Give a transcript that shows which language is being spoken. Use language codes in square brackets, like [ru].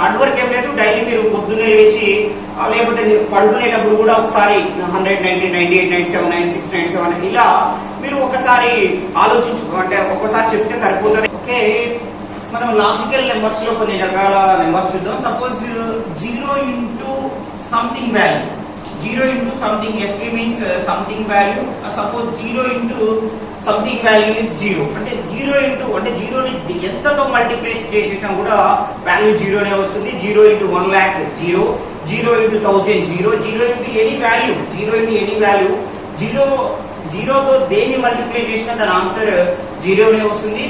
[te] Hard work ఏం లేదు, daily మీరు పొద్దున్నే లేచి లేకపోతే మీరు పడుకునేటప్పుడు కూడా ఒకసారి 100, 90, 98, 97, 96, 97 ఇలా మీరు ఒకసారి ఆలోచించు, అంటే ఒకసారి చెప్తే సరిపోతుంది. ఓకే, మనం లాజికల్ నెంబర్స్ లో కొన్ని రకాల నెంబర్స్ చూద్దాం. [en] Suppose 0 into something value, 0 into something, SV means something value. Suppose 0 into something value is 0. [te] అంటే 0 into అంటే 0 ని ఎంతతో మల్టిప్లై చేసినా కూడా వాల్యూ 0 నే వస్తుంది. [en] 0 into 1 lakh 0, 0 into 1000 0, 0 into any value, 0 into any value, [te] 0 తో దేన్ని మల్టిప్లై చేసినా దాని ఆన్సర్ 0 నే వస్తుంది.